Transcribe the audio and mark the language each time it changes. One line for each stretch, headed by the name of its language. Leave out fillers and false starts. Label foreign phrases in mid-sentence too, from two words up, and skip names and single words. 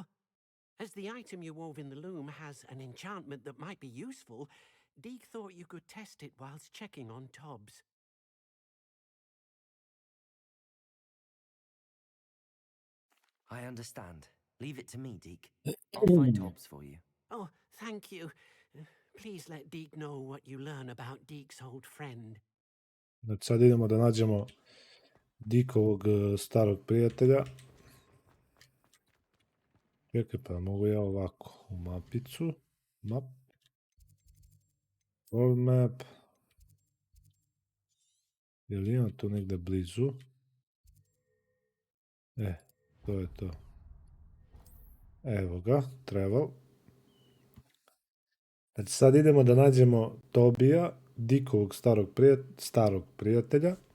English: As the item you wove in the loom has an enchantment that might be useful, Deke thought you could test it whilst checking on Tobbs. I understand. Leave it to me, Deke. I'll find Tobbs for you. Oh, thank you. Please let Deke know what you learn about Deke's old friend.
Serbian: znači sad idemo da nađemo Dickovog starog prijatelja. Čekaj, pa mogu ja ovako u mapicu.
English: Map. World map.
Serbian: Je li imam tu negde blizu? To je to. Evo ga, travel. Znači sad idemo da nađemo Tobija, Dickovog starog prijatelja.